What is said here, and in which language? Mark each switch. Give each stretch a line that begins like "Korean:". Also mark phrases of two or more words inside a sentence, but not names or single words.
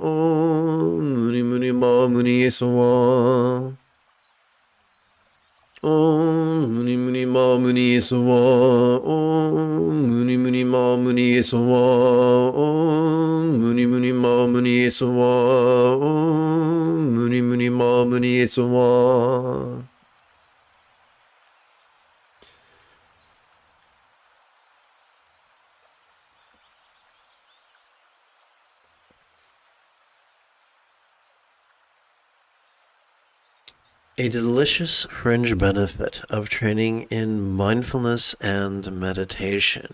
Sanskrit: Om Muni Muni Ma Muni Esawa. Om Muni Muni ma muni sowa. Om muni muni ma muni sowa. Om muni muni ma muni sowa. Om muni muni ma muni sowa.
English: A delicious fringe benefit of training in mindfulness and meditation